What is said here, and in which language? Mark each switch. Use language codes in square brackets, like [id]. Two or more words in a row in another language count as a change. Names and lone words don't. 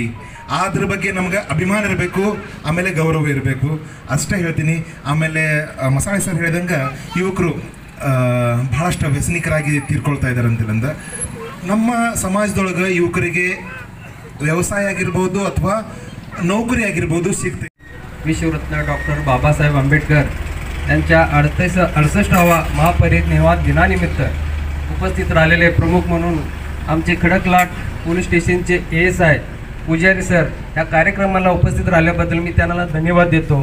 [kn] ಅದ್ರ ಬಗ್ಗೆ ನಮ್ಗೆ ಅಭಿಮಾನ ಇರಬೇಕು, ಆಮೇಲೆ ಗೌರವ ಇರಬೇಕು, ಅಷ್ಟೇ ಹೇಳ್ತೀನಿ. ಆಮೇಲೆ ಮಸಾಳೆ ಸರ್ ಹೇಳಿದಂಗೆ ಯುವಕರು ಭಾಳಷ್ಟು ವ್ಯಸನಿಕರಾಗಿ ತೀರ್ಕೊಳ್ತಾ ಇದ್ದಾರೆ ಅಂತೇಳಂದ ನಮ್ಮ ಸಮಾಜದೊಳಗೆ ಯುವಕರಿಗೆ व्यवसाय ಆಗಿರಬಹುದು ಅಥವಾ नोकरी ಆಗಿರಬಹುದು ಸಿಗ್ತದೆ. [mr] विश्वरत्न डॉक्टर बाबासाहेब आंबेडकर यांच्या 68वा महापरिनिर्वाण दिनानिमित्त उपस्थित राहिलेले प्रमुख म्हणून आमचे खडकलाट [en] police stationचे [mr] ASI पुजारी सर या कार्यक्रमाला उपस्थित राहिल्याबद्दल मी त्यांना धन्यवाद देतो.